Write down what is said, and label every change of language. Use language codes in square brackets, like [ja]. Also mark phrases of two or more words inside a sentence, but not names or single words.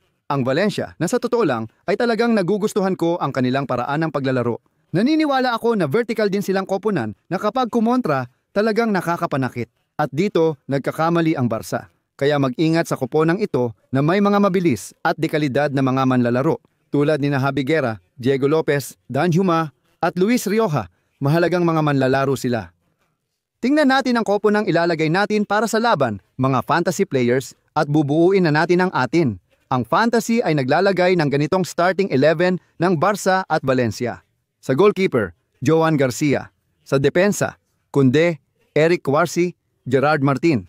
[tl] Ang Valencia, na sa totoo lang, ay talagang nagugustuhan ko ang kanilang paraan ng paglalaro. Naniniwala ako na vertical din silang koponan na kapag kumontra, talagang nakakapanakit. At dito, nagkakamali ang Barca. Kaya mag-ingat sa koponang ito na may mga mabilis at dekalidad na mga manlalaro. Tulad ni Javi Guerra, Diego Lopez, Dan Juma at Luis Rioja. Mahalagang mga manlalaro sila. Tingnan natin ang koponang ilalagay natin para sa laban, mga [en] fantasy players, [tl] at bubuuin na natin ang atin. Ang fantasy ay naglalagay ng ganitong starting 11 ng Barca at Valencia. Sa goalkeeper, Joan Garcia. Sa depensa, Koundé, Eric Cuarzi, Gerard Martin.